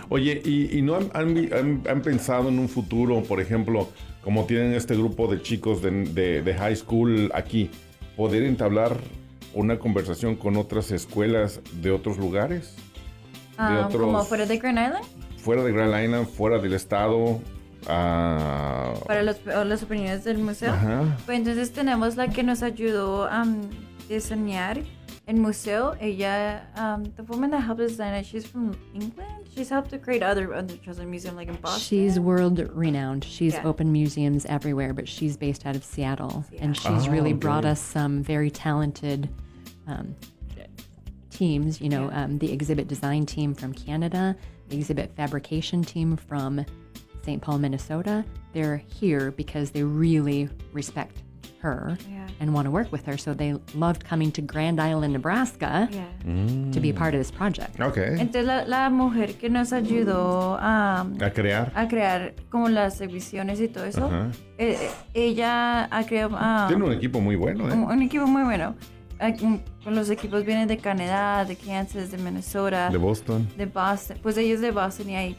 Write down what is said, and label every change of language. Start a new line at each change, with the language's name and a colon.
Spanish: Oye, ¿y no han pensado en un futuro, por ejemplo, como tienen este grupo de chicos de high school aquí, poder entablar una conversación con otras escuelas de otros lugares? ¿Como fuera de Grand Island? Fuera de Grand Island, fuera del estado. Para las opiniones del museo. Pues entonces tenemos la que nos ayudó a diseñar el museo. Ella,
English: the woman that helped us design it, she's from England. She's helped to create other children museums like in Boston. She's world renowned. She's opened museums everywhere, but she's based out of Seattle. And she's brought us some very talented teams. You know, the exhibit design team from Canada, the exhibit fabrication team from St. Paul, Minnesota. They're here because they really respect her and want to work with her. So they loved coming to Grand Island, Nebraska to be a part of this project. Okay.
Spanish: Entonces la mujer que nos ayudó a crear como las exhibiciones y todo eso, ella ha creado... Tiene un equipo muy bueno. Un equipo muy bueno. Los equipos vienen de Canadá, de Kansas, de Minnesota. De Boston. De Boston. Pues ella es de Boston y ahí.